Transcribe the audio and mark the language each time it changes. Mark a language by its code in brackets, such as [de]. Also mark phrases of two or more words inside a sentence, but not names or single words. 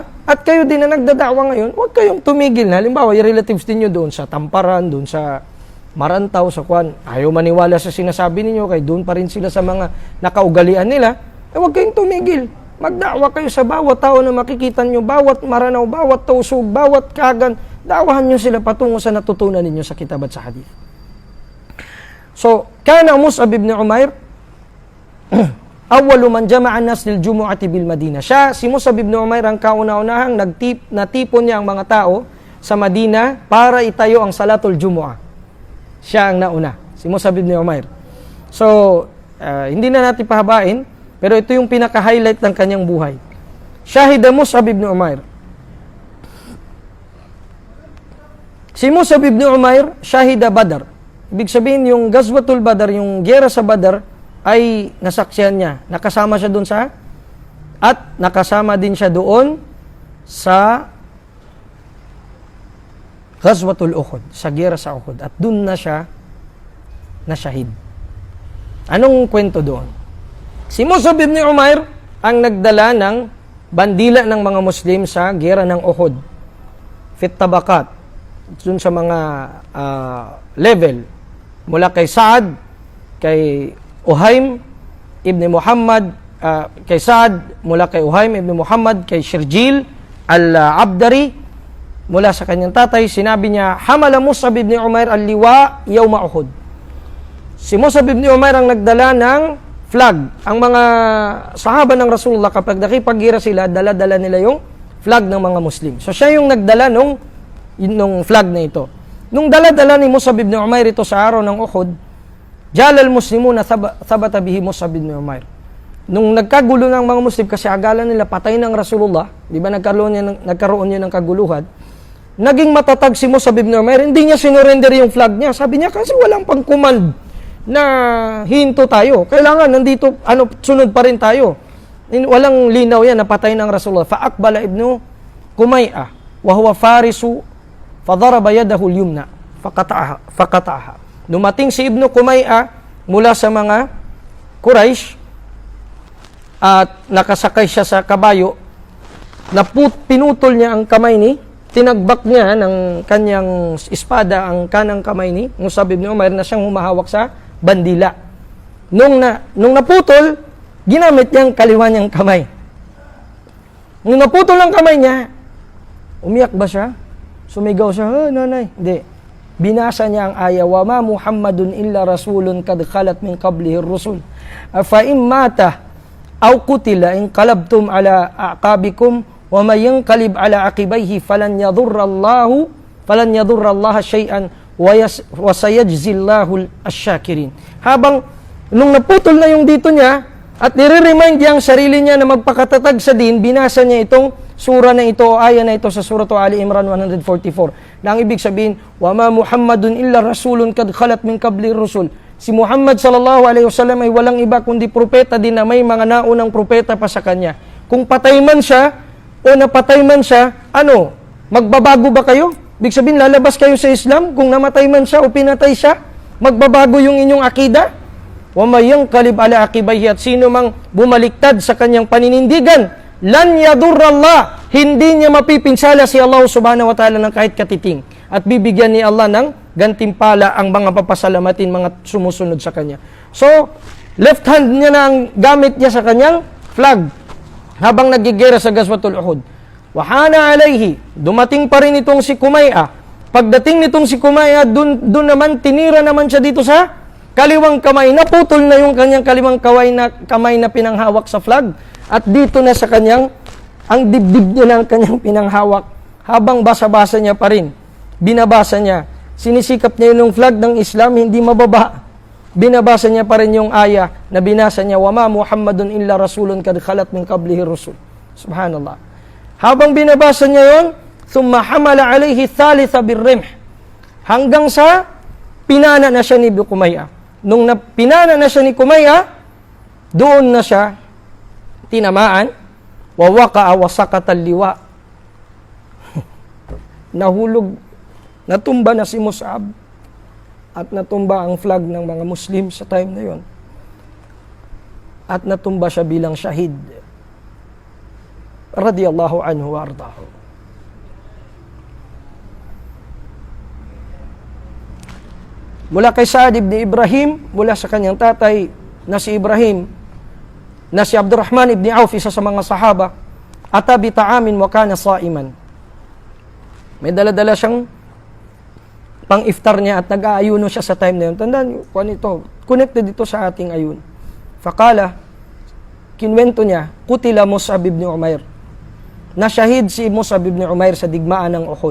[tl] At kayo din na nagdadakwa ngayon, huwag kayong tumigil na. Halimbawa, yung relatives ninyo doon sa Tamparan, doon sa Marantaw, sa Kwan, ayaw maniwala sa sinasabi ninyo, kaya doon pa rin sila sa mga nakaugalian nila, huwag kayong tumigil. Magdakwa kayo sa bawat tao na makikita nyo, bawat Maranaw, bawat Tausug, bawat Kagan, dakwahan nyo sila patungo sa natutunan ninyo sa kitab at sa hadith. So, [ar] كان مصعب بن عمير أول من جمع الناس للجمعة بالمدينة. [tl] Siya, si Mus'ab ibn Umair ang kauna-unahang natipon niya ang mga tao sa Madina para itayo ang [ar] صلاة الجمعة. [tl] Siya ang nauna, si Mus'ab ibn Umair. So, hindi na natin pahabain, pero ito yung pinaka-highlight ng kanyang buhay. Shahida Mus'ab ibn Umair. Si Mus'ab ibn Umair, Shahida Badr. Ibig sabihin, yung Ghazwatul Badr, yung giyera sa Badr, ay nasaksihan niya. Nakasama siya doon at nakasama din siya doon sa Ghazwatul Uhud, sa giyera sa Uhud. At doon na siya nasyahid. Anong kwento doon? Si Mus'ab ibn Umair ang nagdala ng bandila ng mga Muslim sa giyera ng Uhud. [ar] في الطبقات. [tl] Doon sa mga level. Mula kay Sa'ad, kay Uhaym ibn Muhammad, kay Sa'ad, mula kay Uhaym ibn Muhammad, kay Shirjil al-Abdari, mula sa kanyang tatay, sinabi niya, [ar] حمل مصعب بن عمير اللواء يوم أحد. [tl] Si Mus'ab ibn Umair ang nagdala ng flag. Ang mga sahaba ng Rasulullah, kapag nakipaggira sila, dala-dala nila yung flag ng mga Muslim. So siya yung nagdala nung flag na ito. Nung dala-dala ni Mus'ab ibn Umair ito sa araw ng Uhud, [ar] جال المسلمون ثبت به مصعب بن عمير. [tl] Nung nagkagulo ng mga Muslim kasi agalan nila patay ng Rasulullah, di ba nagkaroon niya ng kaguluhan, naging matatag si Mus'ab ibn Umair, hindi niya sinurrender yung flag niya. Sabi niya kasi walang pang-command na hinto tayo. Kailangan nandito, sunod pa rin tayo. Walang linaw yan na patay ng Rasulullah. [ar] فأقبل ابن قميئة وهو فارس فضرب يده اليمنى فقطعها. [tl] Dumating si Ibnu Kumay'ah mula sa mga Quraysh at nakasakay siya sa kabayo. Pinutol niya ang kamay tinagbak niya ng kanyang espada ang kanang kamay ni Mus'ab ibn Umair na siyang humahawak sa bandila. Nung naputol, ginamit niya ang kaliwa niyang kamay. Nung naputol ang kamay niya, umiyak ba siya? Sumigaw siya, nanay. Hindi. Binasa niya ang aya, [ar] وما محمد إلا رسول قد خلت من قبله الرسل. فإن مات أو قتل انقلبتم على أعقابكم ومن ينقلب على عقبيه فلن يضر الله شيئا وسيجزي الله الشاكرين. [tl] Habang nung naputol na yung dito niya at nire-remind niya ang sarili niya na magpakatatag sa din, binasa niya itong sura na ito o aya na ito sa surah Ali Imran 144. Na ang ibig sabihin, [ar] وما محمد إلا رسول قد خلت من قبل الرسل. [tl] Si Muhammad [ar] صلى الله عليه وسلم [tl] ay walang iba kundi propeta din na may mga naunang propeta pa sa kanya. Kung patay man siya o napatay man siya, magbabago ba kayo? Ibig sabihin, lalabas kayo sa Islam kung namatay man siya o pinatay siya? Magbabago yung inyong akida? [ar] ومن ينقلب على عقبيه, [tl] at sino mang bumaliktad sa kanyang paninindigan, [ar] لن يضر الله, [tl] hindi niya mapipinsala si Allah [ar] سبحانه وتعالى [tl] ng kahit katiting. At bibigyan ni Allah ng gantimpala ang mga papasalamatin, mga sumusunod sa kanya. So, left hand niya na ang gamit niya sa kanyang flag habang nagigera sa Ghazwatul Uhud. [ar] وهنا عليه, [tl] dumating pa rin itong si Kumaya. Pagdating nitong si Kumaya, dun naman, tinira naman siya dito sa kaliwang kamay. Naputol na yung kanyang kaliwang kamay na pinanghawak sa flag. At dito na sa kanyang, ang dibdib niya ng kanyang pinanghawak. Habang basa-basa niya pa rin, binabasa niya. Sinisikap niya yung flag ng Islam, hindi mababa. Binabasa niya pa rin yung aya na binasa niya, [ar] "وما محمد إلا رسول قد خلت من قبله الرسل." [tl] Subhanallah. Habang binabasa niya yon, [ar] ثم حمل عليه الثالثة بالرمح. [tl] Hanggang sa pinana na siya ni Kumaya. Nung pinana na siya ni Kumaya, doon na siya tinamaan, [ar] ووقع وسقط اللواء. [tl] Nahulog, natumba na si Mus'ab at natumba ang flag ng mga Muslim sa time na yon. At natumba siya bilang shahid. [ar] رضي الله عنه وأرضاه. [tl] Mula kay Sa'ad ibn Ibrahim, mula sa kanyang tatay na si Ibrahim, na si Abdurrahman ibn Auf, isa sa mga sahaba, [ar] أتي بطعام وكان صائما. [tl] May dala-dala siyang pang-iftar niya at nag-aayuno siya sa time na yun. Tandaan, connected dito sa ating ayun. Fakala, kinwento niya, [ar] قتل مصعب بن عمير. [tl] Nasyahid si Mus'ab ibn Umair sa digmaan ng Uhud.